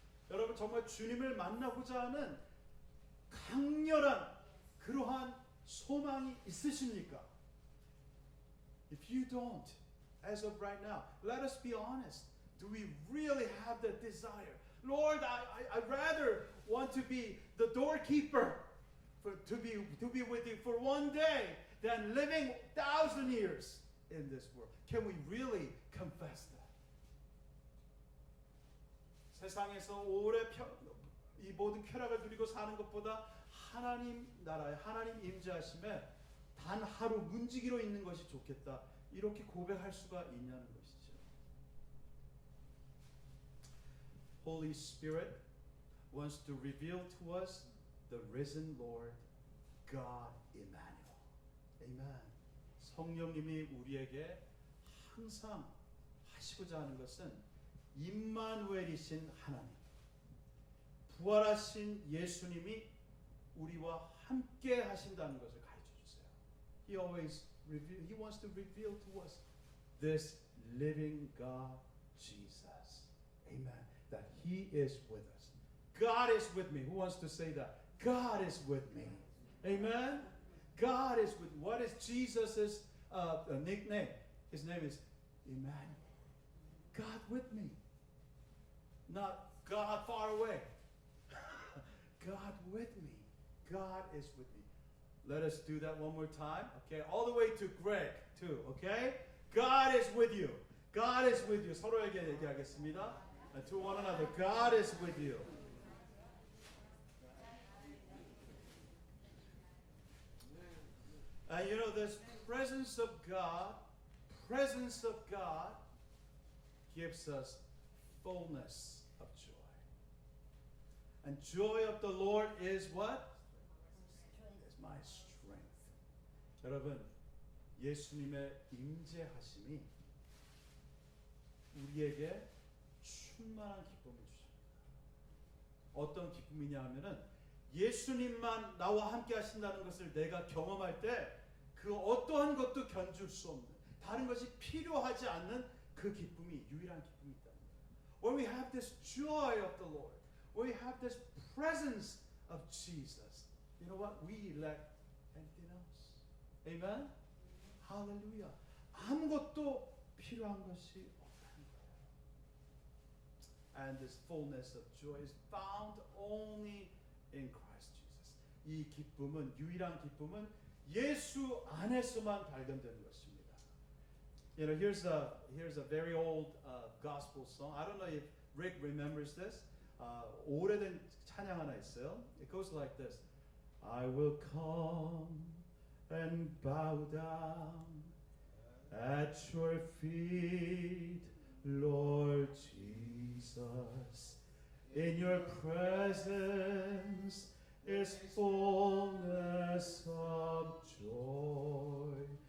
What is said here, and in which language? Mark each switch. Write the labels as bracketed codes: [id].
[ko] 여러분 정말 주님을 만나고자 하는 강렬한 그러한 소망이 있으십니까? [en] If you don't, as of right now, let us be honest. Do we really have that desire? Lord, I'd rather want to be the doorkeeper, to be with you for one day than living 1,000 years in this world. Can we really confess that? [ko] 세상에서 오래 이 모든 쾌락을 누리고 사는 것보다 하나님 나라에 하나님 임재하심에 단 하루 문지기로 있는 것이 좋겠다. 이렇게 고백할 수가 있냐는 것이죠. [en] Holy Spirit wants to reveal to us the risen Lord, God Emmanuel. Amen. [ko] 성령님이 우리에게 항상 하시고자 하는 것은 임마누엘이신 하나님, 부활하신 예수님이 우리와 함께 하신다는 것을 가르쳐 주세요. [en] He wants to reveal to us this living God, Jesus. Amen. That He is with us. God is with me. Who wants to say that? God is with me. Amen. God is with. What is Jesus's nickname? His name is Emmanuel. God with me. Not God far away. God with me. God is with me. Let us do that one more time. Okay, all the way to Greg too. Okay, God is with you. God is with you. [ko] 서로에게 얘기하겠습니다. [en] To one another, God is with you. And you know, this presence of God gives us fullness of joy. And joy of the Lord is what? Is my strength. [ko] 여러분, 예수님의 임재하심이 우리에게 충만한 기쁨을 주십니다. 어떤 기쁨이냐 하면은 예수님만 나와 함께 하신다는 것을 내가 경험할 때 그 어떠한 것도 견줄 수 없는, 다른 것이 필요하지 않는 그 기쁨이 유일한 기쁨이 있다는 거예요. [en] When we have this joy of the Lord, when we have this presence of Jesus, you know what? We lack anything else. Amen? 할렐루야. [ko] 아무것도 필요한 것이 없다는 거예요. [en] And this fullness of joy is found only in Christ Jesus. [ko] 이 기쁨은, 유일한 기쁨은 예수 안에서만 발견되는 것입니다. [en] You know, here's a very old gospel song. I don't know if Rick remembers this. [ko] 오래된 찬양 하나 있어요. [en] It goes like this. I will come and bow down at your feet, Lord Jesus. In your presence is fullness of joy.